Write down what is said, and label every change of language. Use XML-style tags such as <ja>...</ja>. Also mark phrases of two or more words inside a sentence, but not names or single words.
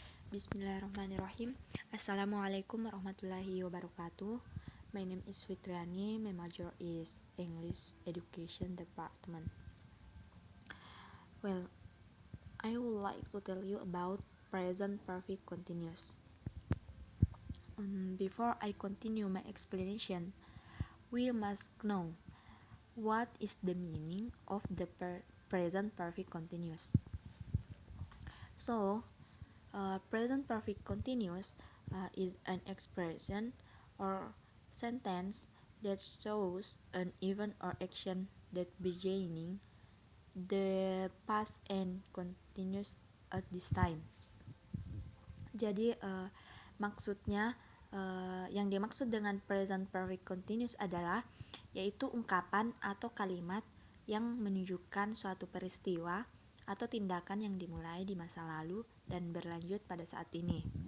<ar>بسم الله الرحمن الرحيم. السلام عليكم ورحمة الله وبركاته.</ar> <en>My name is Fitriani. My major is English Education Department. Well, I would like to tell you about present perfect continuous. Before I continue my explanation, we must know what is the meaning of the present perfect continuous. So, present perfect continuous is an expression or sentence that shows an event or action that beginning the past and continuous at this time.</en> <id>Jadi maksudnya yang dimaksud dengan</id> <en>present perfect continuous</en> <id>adalah yaitu ungkapan atau kalimat yang menunjukkan suatu peristiwa atau tindakan yang dimulai di masa lalu dan berlanjut pada saat ini.</id>